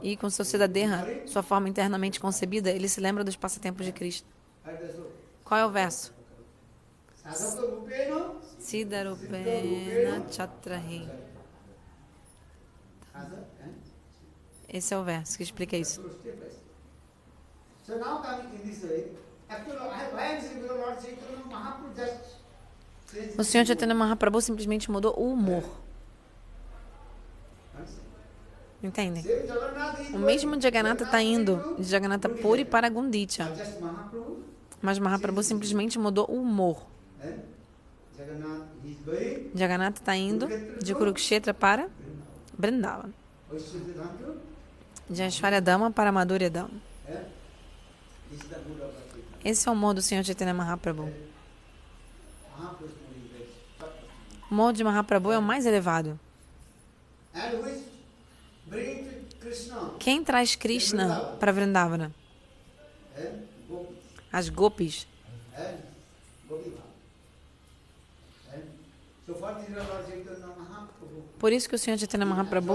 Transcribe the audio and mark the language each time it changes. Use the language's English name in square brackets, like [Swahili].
[Portuguese] E com seu Siddhadeha, sua forma internamente concebida, ele se lembra dos passatempos de Cristo. Qual é o verso? [Sanskrit] Sadhaka Rupena. Siddharupena Chatrahi. Sadhak, [Portuguese] Esse é o verso que explica isso. [English] step by step. So now coming in this way, actually, why I am saying because Lord Chaitanya Mahaprabhu just changed [Portuguese] O Senhor Chaitanya Mahaprabhu simplesmente mudou o humor. Entendem? [English] Same Jagannath is [Portuguese] O mesmo Jagannatha está indo de Jagannatha Puri para Gundicha. [English] just Mahaprabhu. [Portuguese] Mas Mahaprabhu simplesmente mudou o humor. [English] Jagannath is going. [Portuguese] Jagannatha está indo de Kurukshetra para Vrindavan. Vaishyadhantu. De Aishwarya Dhamma para Madhurya Dhamma. [English] This is the mood of the Chaitanya. [Portuguese] Esse é o humor do Senhor Chaitanya Mahaprabhu. [English] Mahaprabhu's mood is very top. [Portuguese] O humor de Mahaprabhu é o mais elevado. [English] And which bring to Krishna. [Portuguese] Quem traz Krishna para Vrindavana? [English] Gopi. [Portuguese] As gopis. [English] Gopi Bhava. So for this Lord Chaitanya Mahaprabhu. [Portuguese] Por isso que o Senhor Chaitanya Mahaprabhu